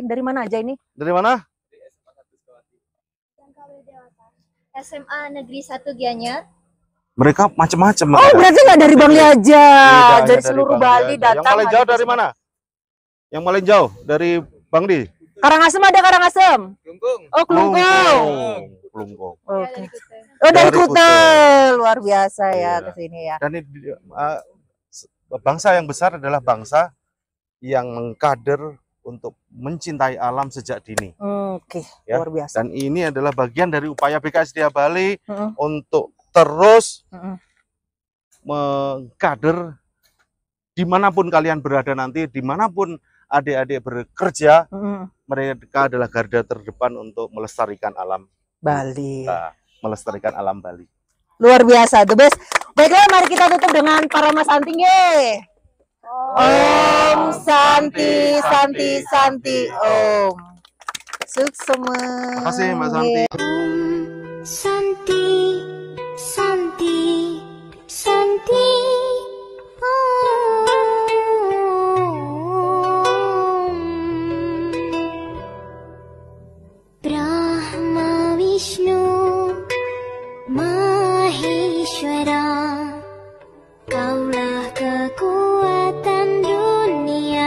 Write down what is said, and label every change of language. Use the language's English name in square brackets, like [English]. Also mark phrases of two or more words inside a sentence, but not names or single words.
[Indonesian] Dari mana aja ini? Dari mana? SMA Negeri 1 Gianyar. Mereka macam-macam. Oh, berarti nggak dari Bangli aja. Dari seluruh Bali datang. Yang paling jauh dari mana? Yang paling jauh dari Bang Di. Karangasem ada Karangasem. Klungkung. Oh, Klungkung. Klungkung. Oke. Oh, dari Kutel. Luar biasa ya ke sini ya. Dan ini, bangsa yang besar adalah bangsa yang mengkader untuk mencintai alam sejak dini. Oke, luar biasa. Dan ini adalah bagian dari upaya BKSDA Bali untuk terus mengkader dimanapun kalian berada nanti, dimanapun adik-adik bekerja, mereka adalah garda terdepan untuk melestarikan alam Bali. Melestarikan alam Bali. Luar biasa, [English] the best. [Indonesian] Baiklah, mari kita tutup dengan para Mas Santi. [Sanskrit] Om Santi, Santi, Santi, Om. [Indonesian] Suksema. Terima kasih Mbak Santi. Santi, Santi, Santi. Brahma Vishnu Maheshwara, Kaulah kekuatan dunia.